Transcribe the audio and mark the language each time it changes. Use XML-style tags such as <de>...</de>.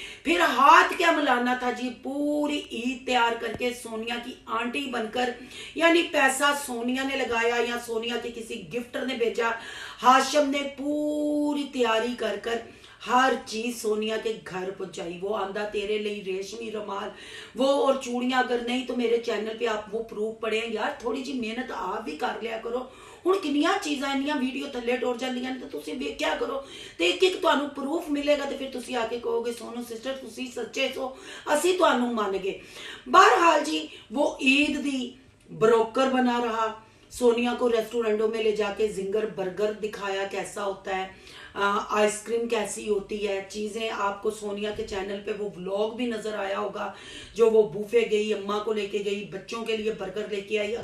<hi>फिर हाथ क्या मिलाना था जी, पूरी ईद तैयार करके सोनिया की आंटी बनकर, यानी पैसा सोनिया ने लगाया या सोनिया के किसी गिफ्टर ने भेजा, हाशिम ने पूरी तैयारी कर हर चीज सोनिया के घर पहुंचाई। वो आंदा तेरे लिए रेशमी रुमाल, वो और चूड़ियां, अगर नहीं तो मेरे चैनल पे आप वो प्रूफ पड़े हैं। यार थोड़ी जी मेहनत आप भी कर लिया करो।</hi> <pa>ਹੁਣ ਕਿੰਨੀਆਂ ਚੀਜ਼ਾਂ ਇੰਨੀਆਂ ਵੀਡੀਓ ਥੱਲੇ ਟੁਰ ਜਾਂਦੀਆਂ ਨੇ ਤੇ ਤੁਸੀਂ ਵੇਖਿਆ ਕਰੋ ਤੇ ਇੱਕ ਇੱਕ ਤੁਹਾਨੂੰ ਪ੍ਰੂਫ ਮਿਲੇਗਾ ਤੇ ਫਿਰ ਤੁਸੀਂ ਆ ਕੇ ਕਹੋਗੇ ਸੋਨੂ ਸਿਸਟਰ ਤੁਸੀਂ ਸੱਚੇ ਸੋ, ਅਸੀਂ ਤੁਹਾਨੂੰ ਮੰਨ ਗਏ।</pa> <hi>बहरहाल जी वो ईद दी ब्रोकर बना रहा, सोनिया को रेस्टोरेंटों में ले जाके जिंगर बर्गर दिखाया कैसा होता है, आइसक्रीम कैसी होती है, चीज़ें आपको सोनिया के चैनल पे वो व्लॉग भी नज़र आया होगा जो वो बूफे गई, अम्मा को लेके गई, बच्चों के लिए बर्गर लेके आई।</hi>